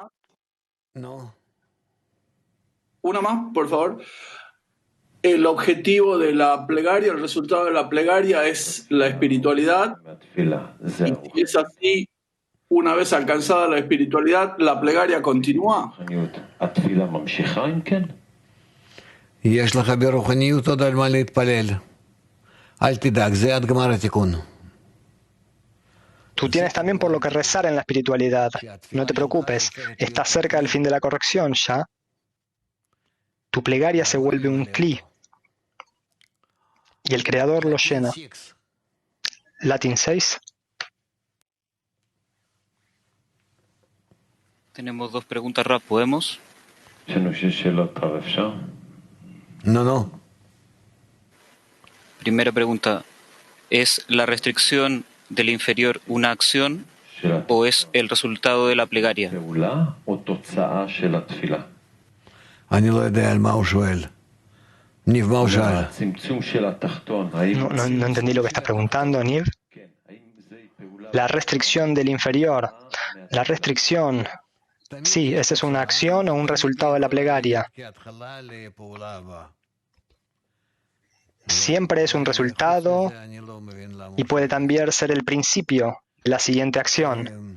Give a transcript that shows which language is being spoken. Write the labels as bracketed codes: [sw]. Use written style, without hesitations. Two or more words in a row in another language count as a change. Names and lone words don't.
[es] Una más, por favor. El objetivo de la plegaria, el resultado de la plegaria es la espiritualidad. Y si es así, una vez alcanzada la espiritualidad, la plegaria continúa. [he] יש לך ברוחניות עוד על מה להתפלל. אל תדאג, זה עד גמר התיקון. [es] Tú tienes también por lo que rezar en la espiritualidad. No te preocupes, estás cerca del fin de la corrección ya. Tu plegaria se vuelve un cli y el Creador lo llena. Latin 6. Tenemos dos preguntas, Raf, ¿podemos? No. Primera pregunta, ¿es la restricción del inferior una acción o es el resultado de la plegaria? [he] אני לא יודע על מה הוא שואל. ניב, מה הוא שאל? [es] No entendí lo que estás preguntando, Niv. La restricción del inferior. La restricción. Sí, ¿esa es una acción o un resultado de la plegaria? Siempre es un resultado y puede también ser el principio de la siguiente acción.